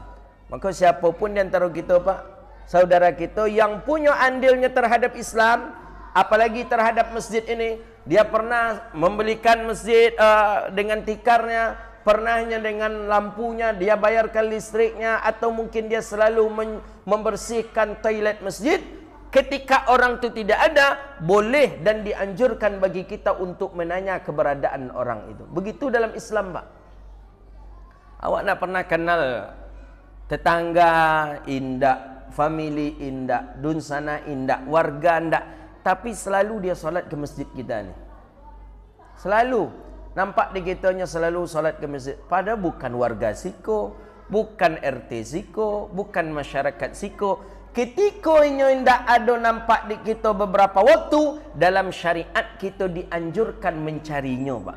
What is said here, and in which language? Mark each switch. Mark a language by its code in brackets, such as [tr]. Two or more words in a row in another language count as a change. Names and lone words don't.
[id] Maka siapapun di antara kita, Pak, saudara kita yang punya andilnya terhadap Islam, apalagi terhadap masjid ini, dia pernah membelikan masjid dengan tikarnya, pernahnya dengan lampunya, dia bayarkan listriknya, atau mungkin dia selalu membersihkan toilet masjid. Ketika orang itu tidak ada, boleh dan dianjurkan bagi kita untuk menanya keberadaan orang itu. Begitu dalam Islam, [min] Pak. Awak nak pernah kenal tetangga indak, family indak, dunsana indak, warga indak, [id] tapi selalu dia solat ke masjid kita ni. Selalu nampak di kitanya selalu solat ke masjid. Padahal bukan warga siko, bukan RT siko, bukan masyarakat siko. Ketika ini tidak ada nampak di kita beberapa waktu, dalam syariat kita dianjurkan mencarinya, Pak.